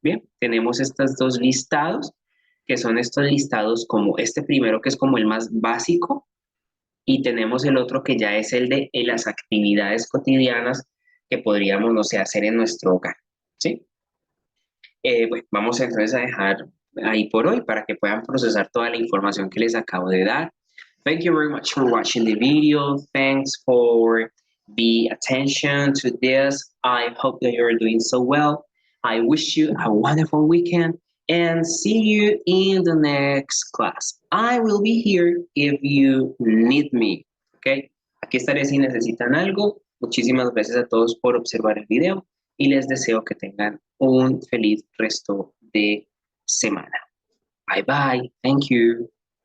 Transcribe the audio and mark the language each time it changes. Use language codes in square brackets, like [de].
[es] Bien, tenemos estos dos listados, que son estos listados como este primero, que es como el más básico, y tenemos el otro que ya es el de las actividades cotidianas que podríamos, no sé, hacer en nuestro hogar, ¿sí? Bueno, vamos entonces a dejar ahí por hoy para que puedan procesar toda la información que les acabo de dar. [en] Thank you very much for watching the video. Thanks for the attention to this. I hope that you're doing so well. I wish you a wonderful weekend and see you in the next class. I will be here if you need me. Okay? [es] Aquí estaré si necesitan algo. Muchísimas gracias a todos por observar el video y les deseo que tengan un feliz resto de semana. [en] Bye bye. Thank you.